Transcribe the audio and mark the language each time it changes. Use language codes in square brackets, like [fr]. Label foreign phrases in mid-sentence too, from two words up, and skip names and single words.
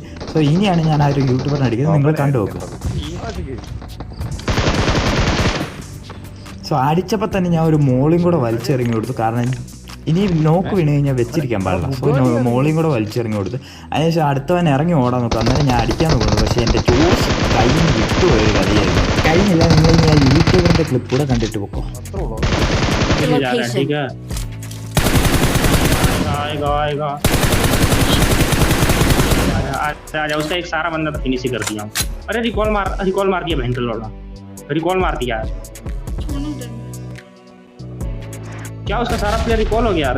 [ml] സോ ഇനിയാണ് ഞാൻ ആ ഒരു യൂട്യൂബറിനെ അടിക്കുന്നത്, നിങ്ങൾ കണ്ടു നോക്കുക. സോ അടിച്ചപ്പോൾ തന്നെ ഞാൻ ഒരു മോളിയും കൂടെ വലിച്ചെറിഞ്ഞു കൊടുത്തു. കാരണം ഇനി നോക്ക് വീണ് കഴിഞ്ഞാൽ വെച്ചിരിക്കാൻ പാടില്ല. സോ മോളിയും കൂടെ വലിച്ചെറിഞ്ഞു കൊടുത്ത് അതിനുശേഷം അടുത്തവൻ ഇറങ്ങി ഓടാൻ നോക്കും. അന്നേരം ഞാൻ അടിക്കാൻ നോക്കുന്നത്, പക്ഷേ എൻ്റെ ജോസ് കയ്യിൽ നിന്ന് വിട്ടുപോയൊരു കഥയായിരുന്നു. കഴിഞ്ഞില്ല. നിങ്ങൾ ഞാൻ യൂട്യൂബറിൻ്റെ ക്ലിപ്പ് കൂടെ കണ്ടിട്ട് പോക്കോ. [hi] उसका एक सारा बंदा तो फिनिश ही कर दिया. अरे रिकॉल मार दिया भयंकर लौड़ा. रिकॉल मार दिया. क्या उसका सारा प्लेयर रिकॉल हो गया?